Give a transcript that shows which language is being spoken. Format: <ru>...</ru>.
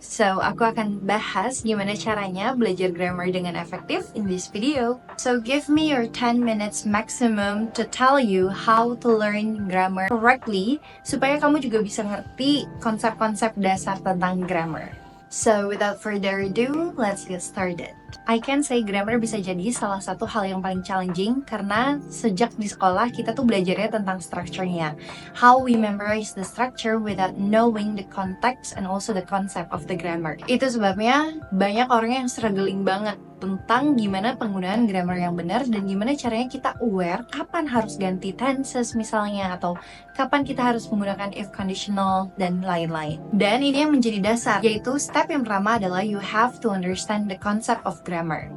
<id>So, aku akan bahas gimana caranya belajar grammar dengan efektif</id> <en>in this video. So, give me your 10 minutes maximum to tell you how to learn grammar correctly</en> <id>supaya kamu juga bisa ngerti konsep-konsep dasar tentang grammar.</id> <en>So, without further ado, let's get started. I can say</en> <id>grammar bisa jadi salah satu hal yang paling challenging karena sejak di sekolah kita tuh belajarnya tentang structure-nya.</id> <en>How we memorize the structure without knowing the context and also the concept of the grammar.</en> <id>Itu sebabnya banyak orang yang struggling banget tentang gimana penggunaan grammar yang benar dan gimana caranya kita aware kapan harus ganti tenses misalnya atau kapan kita harus menggunakan if conditional dan lain-lain. Dan ini yang menjadi dasar, yaitu step yang pertama adalah</id> <en>you have to understand the concept of grammar.</en>